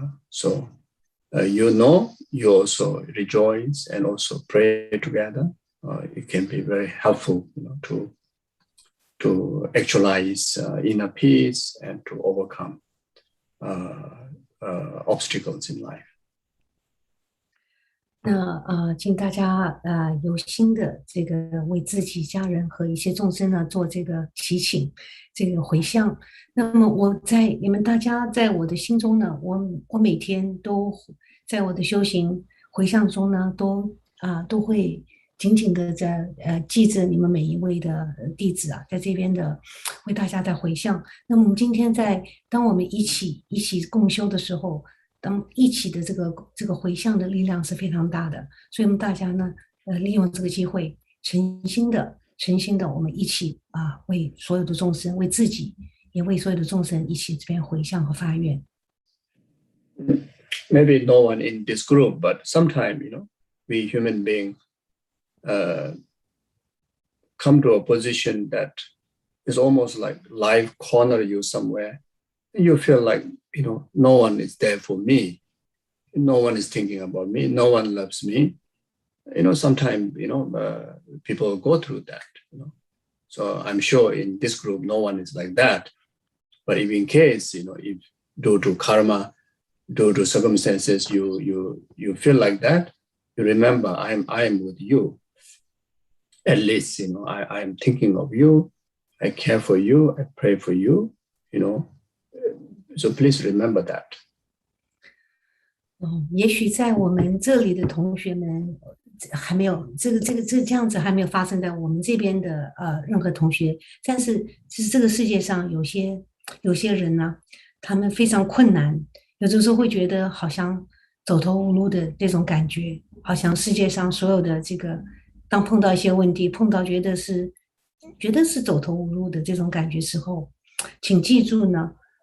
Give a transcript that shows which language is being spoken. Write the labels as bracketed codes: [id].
[en] So you also rejoice and also pray together. It can be very helpful, to actualize inner peace and to overcome obstacles in life. [zh] 那请大家有心的这个为自己家人和一些众生呢做这个祈请，这个回向。那么我在你们大家在我的心中呢，我每天都在我的修行回向中呢，都会紧紧的在记着你们每一位的弟子啊，在这边的为大家在回向。那么我们今天当我们一起共修的时候。当一起的这个回向的力量是非常大的，所以我们大家呢，利用这个机会，诚心的，我们一起为所有的众生，为自己，也为所有的众生一起这边回向和发愿。 [en] Maybe no one in this group, but sometimes, we human beings come to a position that is almost like life corner you somewhere. You feel like, no one is there for me. No one is thinking about me. No one loves me. Sometimes, people go through that, So I'm sure in this group, no one is like that. But if in case, if due to karma, due to circumstances, you feel like that, you remember I am with you. At least, I am thinking of you. I care for you. I pray for you, So please remember that. [zh] 也许在我们这里的同学们还没有这样子还没有发生在我们这边的任何同学，但是其实这个世界上有些人呢，他们非常困难，有的时候会觉得好像走投无路的这种感觉，好像世界上所有的这个当碰到一些问题，碰到觉得是走投无路的这种感觉时候，请记住呢。